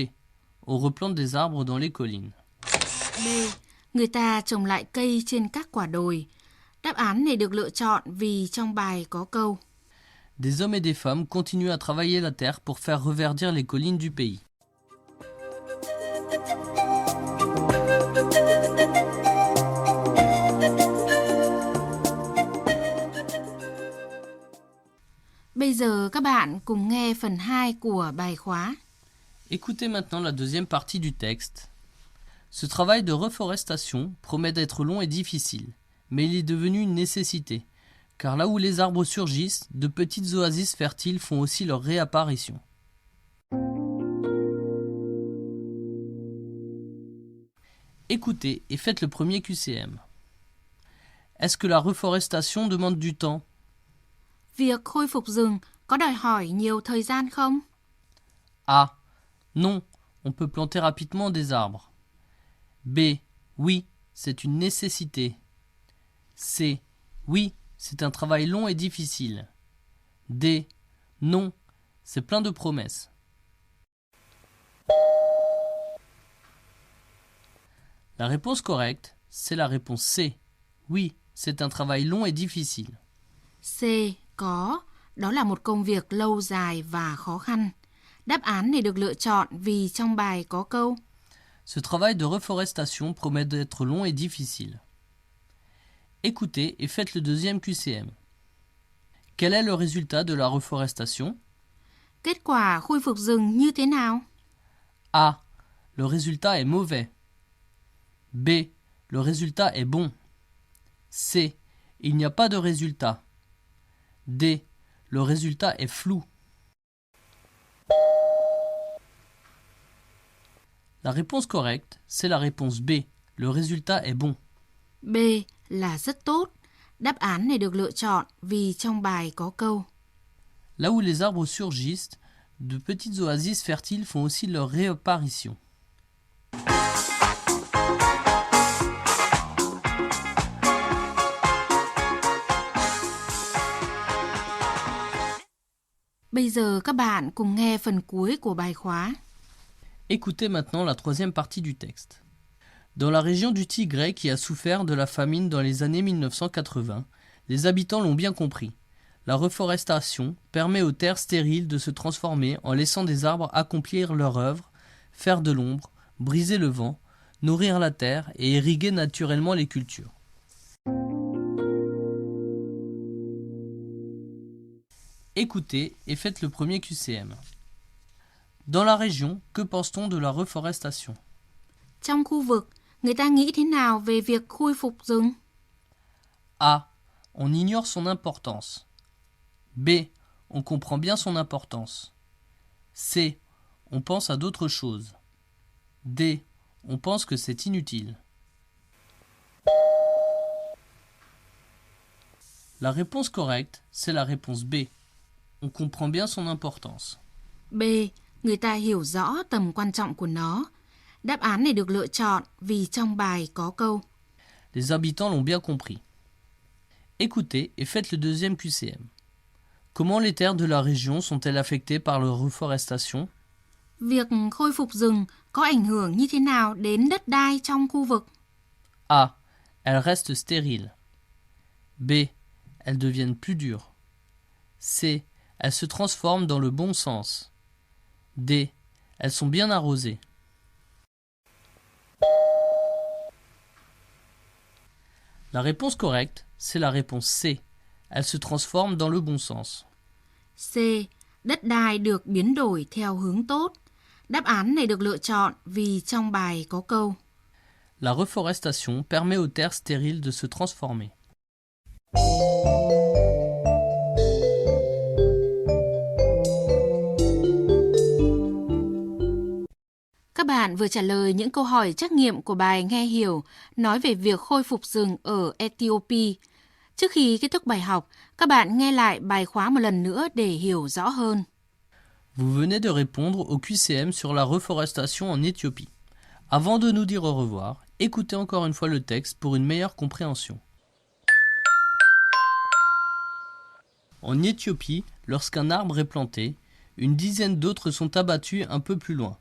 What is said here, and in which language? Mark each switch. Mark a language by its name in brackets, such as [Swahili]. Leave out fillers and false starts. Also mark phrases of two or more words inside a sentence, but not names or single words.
[French] On replante des arbres dans les collines. B. [Vietnamese] Người ta trồng lại cây trên các quả đồi. Đáp án này được lựa chọn vì trong bài có câu [French] Des hommes et des femmes continuent à travailler la terre pour faire reverdir les collines du pays. [Vietnamese] Bây giờ các bạn cùng nghe phần 2 của bài khóa. [French] Écoutez maintenant la deuxième partie du texte. Ce travail de reforestation promet d'être long et difficile, mais il est devenu une nécessité, car là où les arbres surgissent, de petites oasis fertiles font aussi leur réapparition. Écoutez et faites le premier QCM. Est-ce que la reforestation demande du temps? [Vietnamese] Việc khôi phục rừng có đòi hỏi nhiều thời gian không? [French] A. Non, on peut planter rapidement des arbres. B. Oui, c'est une nécessité. C. Oui, c'est un travail long et difficile. D. Non, c'est plein de promesses. La réponse correcte, c'est la réponse C. Oui, c'est un travail long et difficile. C. [Vietnamese] Có, đó là một công việc lâu dài và khó khăn. Đáp án này được lựa chọn vì trong bài có câu [French] Ce travail de reforestation promet d'être long et difficile. Écoutez et faites le deuxième QCM. Quel est le résultat de la reforestation? [Vietnamese] Kết quả khôi phục rừng như thế nào? [French] A. Le résultat est mauvais. B. Le résultat est bon. C. Il n'y a pas de résultat. D. Le résultat est flou. La réponse correcte, c'est la réponse B. Le résultat est bon. [Vietnamese] B là rất tốt. Đáp án này được lựa chọn vì trong bài có câu [French] Là où les arbres surgissent, de petites oasis fertiles font aussi leur réapparition. [Vietnamese] Bây giờ các bạn cùng nghe phần cuối của bài khóa. [French] Écoutez maintenant la troisième partie du texte. Dans la région du Tigray qui a souffert de la famine dans les années 1980, les habitants l'ont bien compris. La reforestation permet aux terres stériles de se transformer en laissant des arbres accomplir leur œuvre, faire de l'ombre, briser le vent, nourrir la terre et irriguer naturellement les cultures. Écoutez et faites le premier QCM. Dans la région, que pense-t-on de la reforestation? [Vietnamese] Trong khu vực, người ta nghĩ thế nào về việc khôi phục rừng? [French] A. On ignore son importance. B. On comprend bien son importance. C. On pense à d'autres choses. D. on pense que c'est inutile. La réponse correcte, c'est la réponse B. On comprend bien son importance. B. [Vietnamese] Người ta hiểu rõ tầm quan trọng của nó. Đáp án này được lựa chọn vì trong bài có câu [French] Les habitants l'ont bien compris. Écoutez et faites le deuxième QCM. Comment les terres de la région sont-elles affectées par la reforestation? [Vietnamese] Việc khôi phục rừng có ảnh hưởng như thế nào đến đất đai trong khu vực? [French] A. Elles restent stériles. B. Elles deviennent plus dures. C. Elles se transforment dans le bon sens. D. Elles sont bien arrosées. La réponse correcte, c'est la réponse C. Elles se transforment dans le bon sens. C. [Vietnamese] Đất đai được biến đổi theo hướng tốt. Đáp án này được lựa chọn vì trong bài có câu [French] La reforestation permet aux terres stériles de se transformer. [Vietnamese] Các bạn vừa trả lời những câu hỏi trắc nghiệm của bài nghe hiểu nói về việc khôi phục rừng ở Ethiopia. Trước khi kết thúc bài học, các bạn nghe lại bài khóa một lần nữa để hiểu rõ hơn. [French] Vous venez de répondre au QCM sur la reforestation en Éthiopie. Avant de nous dire au revoir, écoutez encore une fois le texte pour une meilleure compréhension. En Éthiopie, lorsqu'un arbre est planté, une dizaine d'autres sont abattus un peu plus loin.